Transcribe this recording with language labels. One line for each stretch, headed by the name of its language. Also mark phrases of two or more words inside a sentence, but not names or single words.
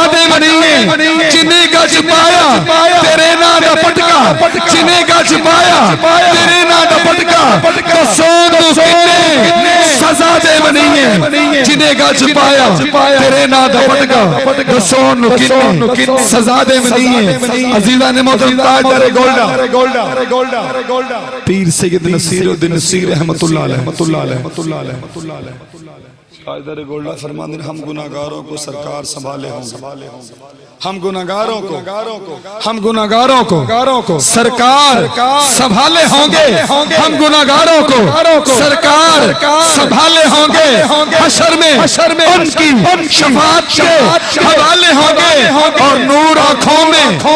Punjabi: دیونی ہے جنے گز پایا تیرے ناں دا پٹکا جنے گز پایا تیرے ناں دا پٹکا تو سوہن تو کنے سزا دیونی ہے جنے گز پایا تیرے ناں دا پٹکا تو سوہن کنے سزا دیونی ہے जिन्ने गज पाया तेरे नां दा पटका तो सोन किन्ने सजा देवनी है
Urdu: عزیزا نے محترم تاجدار گولڑہ پیر سید نصیرالدین نصیر
Arabic: رحمة الله عليه
Urdu: تاجدار گولڑہ فرماتے ہیں ہم گناہگاروں کو سرکار سنبھالے ہوں گے ہم گناہگاروں کو سرکار سنبھالے ہوں گے ہم گناہگاروں کو سرکار سنبھالے ہوں گے حشر میں ان کی شفاعت کے حوالے ہوں گے اور نور آنکھوں میں